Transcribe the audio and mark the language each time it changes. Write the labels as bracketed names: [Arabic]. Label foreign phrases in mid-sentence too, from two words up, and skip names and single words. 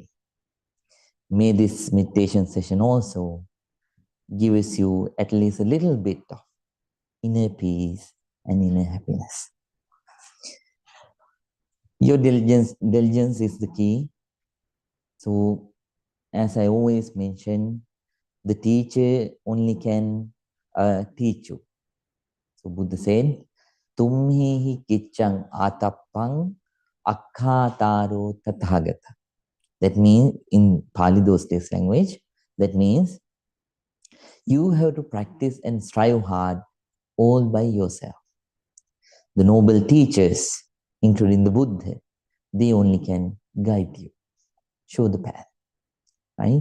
[English] May this meditation session also gives you at least a little bit of inner peace and inner happiness. Your diligence is the key. So, as I always mention, the teacher only can teach you. So Buddha said, [Pali] Tumhi kichang atappang akkhataro tathagata. [English] That means, in Pali those days language, that means you have to practice and strive hard all by yourself. The noble teachers, including the Buddha, they only can guide you, show the path, right?